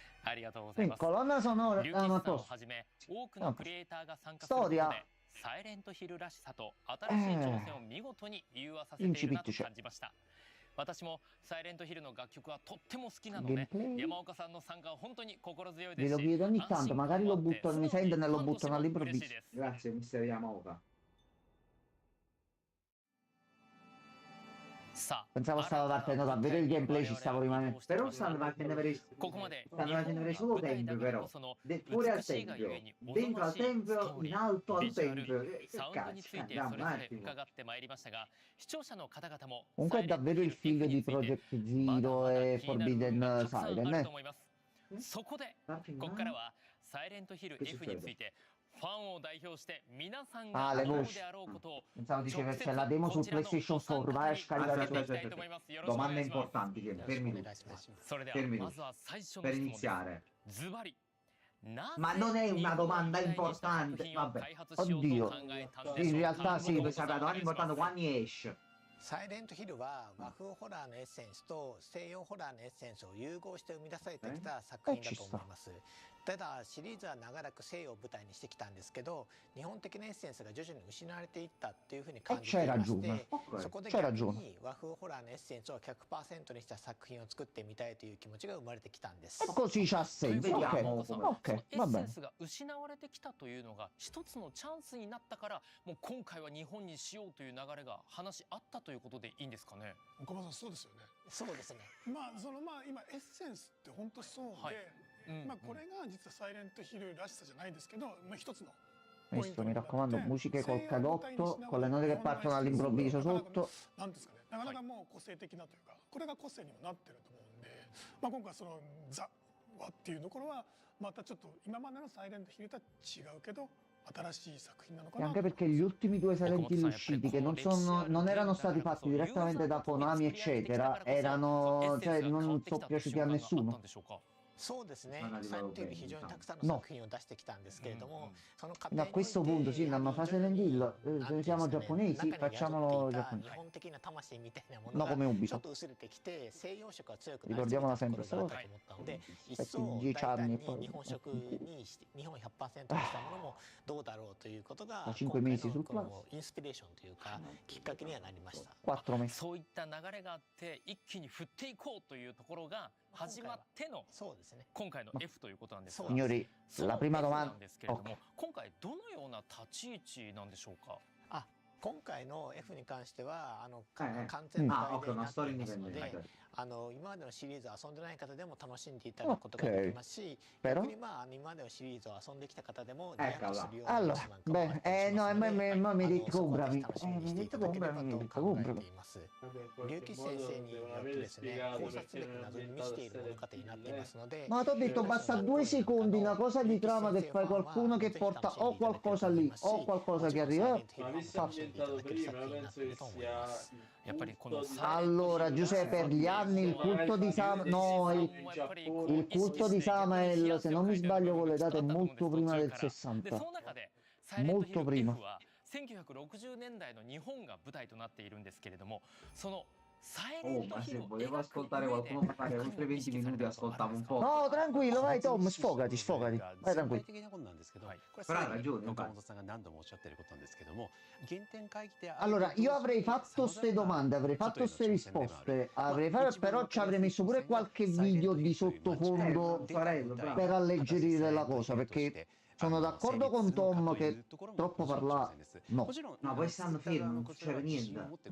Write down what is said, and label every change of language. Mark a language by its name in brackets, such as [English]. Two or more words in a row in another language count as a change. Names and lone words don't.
[Japanese] ありがとうござい [Italian] Quindi [Japanese] ます。 [Italian] colonna sonora, [Japanese] 龍騎士さ [Italian] ma [Japanese] んを [Italian] posto. [Japanese] はじめ多くのクリエイターが参加することで [Italian] Storia [Japanese] サイレントヒルらしさと新しい挑戦を見事に融和させているなと感じました。私もサイレントヒルの楽曲はとっても好きなので、 [Italian] Gameplay? [Japanese] 山岡さんの参加は本当に心強いで [Italian] Glielo [Japanese] すし、 [Italian] chiedo ogni [Japanese] 安心 [Italian] tanto, [Japanese] 感 [Italian] magari [Japanese] もあ [Italian] lo [Japanese] って [Italian] buttano, mi [Japanese] 素直に [Italian] sentono e lo [Japanese] 感動して [Italian] buttano [Japanese] も嬉し [Italian] all'improvviso. [Japanese] いです。 [Italian] Grazie, mister Yamaoka. [Japanese] さあ、 [Italian] Pensavo stava partendo davvero il gameplay, ci stavo rimanendo. Però stanno facendo vedere solo tempio, però. Fuori al tempio, dentro al tempio, in alto al tempio. Che [Japanese] サウンドに [Italian] cazzo, [Japanese] ついてそ [Italian] andiamo [Japanese] れ [Italian] un [Japanese] ぞれ [Italian] attimo. [Japanese] 伺ってまいりましたが、視聴者の方々も [Italian] Comunque è davvero il figlio di Project Zero e Forbidden Siren, eh? [Japanese] そこでここからはサイレントヒル F についてファンを代表して皆さんが [Italian] Ah, le [Japanese] 思う [Italian] voci. [Japanese] であろうことを [Italian] Pensavo dicesse c'è la demo su PlayStation 4, vai a scaricare Aspetta, su. aspetta, aspetta. Domande importanti, che [Japanese] よろし [Italian] fermi [Japanese] くお願 [Italian] tutti. [Japanese] いします。それでは [Italian] Fermi [Japanese] ま [Italian] tutti. [Japanese] ずは最初の [Italian] Per [Japanese] 質問です。 [Italian] iniziare. [Japanese] ズバリ [Italian] Ma non è una domanda importante. Vabbè. Oddio. In realtà sì. Dove sapete, non è importante quando esce. [Japanese] サイレントヒルは和風ホラーのエッセンスと西洋ホラーのエッセンスを融合して生み出されてきた作品だと思います。ただシリーズは長らく西洋を舞台にしてきたんですけど、日本的なエッセンスが徐々に失われていったっていうふうに感じていまして、そこで逆に和風ホラーのエッセンスを 100% にした作品を作ってみたいという気持ちが生まれてきたんです。 [Italian] Così c'ha senso. Ok, [Japanese] その [Italian] ok, [Japanese] エ [Italian] va [Japanese] ッセン [Italian] bene. [Japanese] スが失われてきたというのが一つのチャンスになったから、もう今回は日本にしようという流れが話あったということでいいんですかね。岡本さんそうですよね。そうですね。まあ今エッセンスって本当そうで、はいこれが実はサイレントヒルらしさじゃないですけど、一つの [Italian] Questo mi raccomando, musiche col cadotto, con le note che partono all'improvviso sotto. [Japanese] なんですかね。なかなかもう個性的なというか、これが個性にもなってると思うんで、今回そのザはっていうところはまたちょっと今までのサイレントヒルとは違うけど。 [Italian] E anche perché gli ultimi due Silent Hill usciti, che non erano stati fatti direttamente da Konami, eccetera, erano, cioè, non sono piaciuti a nessuno. [Japanese] そうですね。サイレントヒル非常にたくさんの作品を出してきたんですけれども、その過程 [Italian] Da questo punto, sì, non fa Silent Hill, se siamo giapponesi, facciamolo [Japanese] 日 [Italian] giapponesi. [Japanese] 本的な魂みたいなも [Italian] No [Japanese] の [Italian] come [Japanese] が [Italian] Ubisoft. [Japanese] ちょっと薄れてきて、西洋色が強くなりすぎたと [Italian] Ricordiamola [Japanese] ころ [Italian] sempre [Japanese] があ [Italian] sta [Japanese] った [Italian] cosa. [Japanese] と思ったので、一 [Italian] Aspetti [Japanese] 層 [Italian] 10 [Japanese] 大胆 [Italian] anni [Japanese] に [Italian] e poi. [Japanese] 日本色にして日本 100% にしたものもどうだろうということが [Italian] Da [Japanese] 今 [Italian] 5 [Japanese] 回 [Italian] mesi [Japanese] の [Italian] sul [Japanese] こ [Italian] Plus. [Japanese] のインスピレーションというかきっかけにはなりました。 [Italian] 4 mesi. [Japanese] そういった流れがあって一気に振っていこうというところが始まってのそうですね。今回の F ということなんですが、 [Italian] Signori, [Japanese] その [Italian] la prima [Japanese] F な [Italian] domanda. [Japanese] んですけれども、 [Italian] Ok. [Japanese] 今回どのような立ち位置なんでしょうか。今回の F に関してははいはい完全なあ、外伝 [Italian] ok, [Japanese] に [Italian] una [Japanese] なって [Italian] storia [Japanese] いますの [Italian] indipendente. [Japanese] で、今までのシリーズを遊んでない方でも楽しんでいただくことができますし、 [Italian] Però? [Japanese] 逆にまあ今までのシリーズを遊んできた方でもリアクトするような要 [Italian] Allora, [Japanese] 素なんかもあっ [Italian] beh, [Japanese] たりし [Italian] no, [Japanese] ますので、 [Italian] mi hai detto [Japanese] そこはぜ [Italian] comprami. [Japanese] ひ楽しみにしていただければと [Italian] mi hai detto [Japanese] 考え [Italian] comprami. [Japanese] ています。 [Italian] Vabbè, in [Japanese] 竜 [Italian] qualche [Japanese] 吉先 [Italian] modo [Japanese] 生によ [Italian] devono [Japanese] って [Italian] aver [Japanese] ですね、 [Italian] spiegato [Japanese] 考察 [Italian] perché [Japanese] 力 [Italian] non [Japanese] な [Italian] è [Japanese] どに満 [Italian] diventata [Japanese] ちている物語 [Italian] serie [Japanese] になっていますので、 [Italian] Ma ti ho detto basta 2 secondi, una cosa di trama che fai qualcuno che porta o qualcosa lì o qualcosa che arriva. Ma visto ambientato prima, penso che sia Allora, Giuseppe, per gli anni il culto di no, il culto di Samael, se non mi sbaglio con le date, è molto prima del 60. Molto prima. [Japanese] 1960 年代の日本が舞台となっているんですけれども、そのサイレ [Italian] Oh, [Japanese] ント [Italian] ma [Japanese] ヒ [Italian] se [Japanese] ルを [Italian] volevo [Japanese] 描く [Italian] ascoltare [Japanese] 上で [Italian] qualcuno parlare oltre 20 minuti, ascoltavo un po'. No, tranquillo, vai Tom, sfogati, sfogati. Vai [Japanese] 全 [Italian] tranquillo. [Japanese] 体的なことなんですけど、これ [Italian] Però [Japanese] は [Italian] hai ragione, [Japanese] 岡 [Italian] infatti. [Japanese] 本さんが何度もおっしゃってることなんですけども、原点回帰で [Italian] Allora, io avrei fatto ste domande, avrei fatto ste risposte, avrei fatto, però ci avrei messo pure qualche video di sottofondo per alleggerire la cosa, perché sono d'accordo con Tom che troppo parla, no. No, poi stanno fermi, non succede niente.